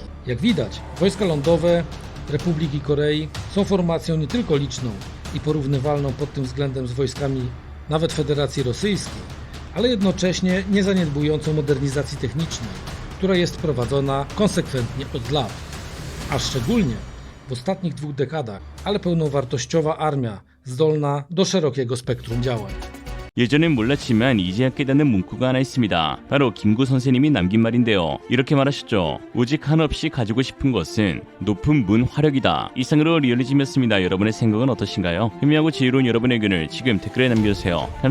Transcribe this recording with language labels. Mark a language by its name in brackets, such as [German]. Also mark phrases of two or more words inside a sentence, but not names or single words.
[Polish] Jak widać, wojska lądowe Republiki Korei są formacją nie tylko liczną i porównywalną pod tym względem z wojskami nawet Federacji Rosyjskiej, ale jednocześnie nie zaniedbującą modernizacji technicznej, która jest prowadzona konsekwentnie od lat, a szczególnie w ostatnich 2 dekadach, ale pełnowartościowa armia zdolna do szerokiego spektrum działań. [Korean] 예전엔 몰랐지만 이제야 깨닫는 문구가 하나 있습니다. 바로 김구 선생님이 남긴 말인데요. 이렇게 말하셨죠. 오직 한없이 가지고 싶은 것은 높은 문 화력이다. 이상으로 리얼리즘이었습니다. 여러분의 생각은 어떠신가요? 현명하고 지혜로운 여러분의 의견을 지금 댓글에 남겨주세요.